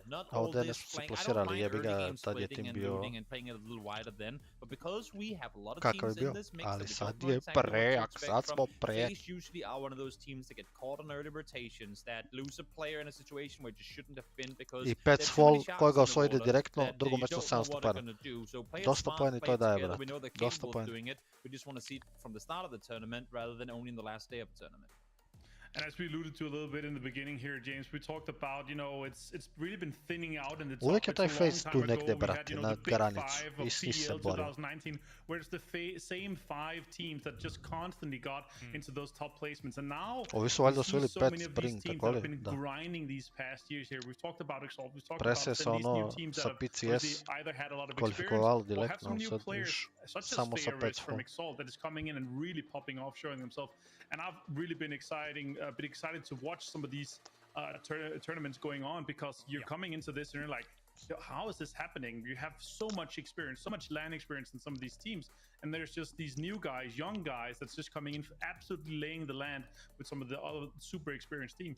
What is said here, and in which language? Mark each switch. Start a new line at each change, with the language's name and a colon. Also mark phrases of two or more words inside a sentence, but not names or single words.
English: Not all this playing, I don't mind early game splitting and looting and playing it a little wider then, but because we have a lot of teams in this mix that we don't know exactly what to expect from, FaZe usually are one of those teams that get caught on early rotations, that lose a player in a situation where it just shouldn't have been because there's too many shots in the water that
Bosnian: drugo mesto 700 poena. Dosta poena I to daje, brate. Dosta poena.
English: We just want to see it from the start of the tournament rather than only in the last day of the tournament. And as we alluded to a little bit in the beginning here, James, we talked about, it's really been thinning out in the top.
Bosnian: Uvijek je taj FaZe tu negdje, brate, na granici. I svi se bore.
English: 2019, where it's the same 5 teams that just constantly got into those top placements. And now,
Bosnian: ovi su valjda osvojili
English: so 5 many of these spring, teams
Bosnian: tako
English: that
Bosnian: li?
English: have been
Bosnian: Da.
English: grinding these past years here. We've talked about Exalt, we've talked
Bosnian: Prese
English: about
Bosnian: se
English: these new
Bosnian: ono
English: teams
Bosnian: sa
English: that PCS have either had a lot of
Bosnian: kvalifikovali
English: experience or have
Bosnian: direktno,
English: some new
Bosnian: sad
English: players,
Bosnian: viš
English: such as
Bosnian: samo sa 5
English: Favorites from fall. Exalt that is coming in and really popping off, showing themselves. And I've really been excited to watch some of these tournaments going on because you're coming into this and you're like, how is this happening? You have so much experience, so much LAN experience in some of these teams, and there's just these new guys, young guys that's just coming in, absolutely laying the land with some of the other super experienced teams.